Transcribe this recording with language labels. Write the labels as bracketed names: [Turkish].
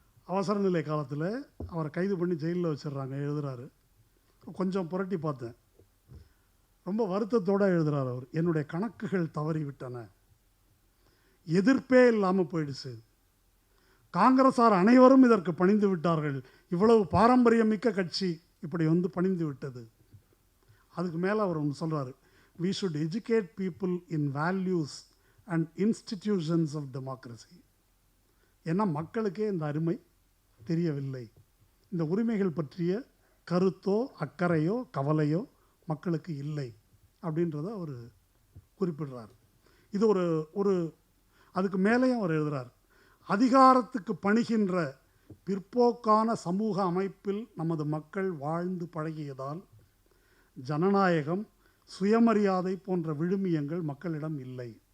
[Tamil] அவசர நிலை காலத்தில் அவரை கைது பண்ணி ஜெயிலில் வச்சிடுறாங்க. எழுதுகிறாரு, கொஞ்சம் புரட்டி பார்த்தேன், ரொம்ப வருத்தத்தோடு எழுதுகிறார் அவர். என்னுடைய கணக்குகள் தவறிவிட்டன, எதிர்ப்பே இல்லாமல் போயிடுச்சு, காங்கிரஸார் அனைவரும் இதற்கு பணிந்து விட்டார்கள், இவ்வளவு பாரம்பரியமிக்க கட்சி இப்படி வந்து பணிந்து விட்டது. அதுக்கு மேலே அவர் ஒன்று சொல்கிறாரு, [English] we should educate people in values and institutions of democracy. [Tamil] ஏன்னா மக்களுக்கே இந்த அருமை தெரியவில்லை, இந்த உரிமைகள் பற்றிய கருத்தோ அக்கறையோ கவலையோ மக்களுக்கு இல்லை அப்படின்றத அவர் குறிப்பிடுறார். இது ஒரு ஒரு அதுக்கு மேலேயும் அவர் எழுதுகிறார், அதிகாரத்துக்கு பணிகின்ற பிற்போக்கான சமூக அமைப்பில் நமது மக்கள் வாழ்ந்து பழகியதால் ஜனநாயகம், சுயமரியாதை போன்ற விழுமியங்கள் மக்களிடம் இல்லை.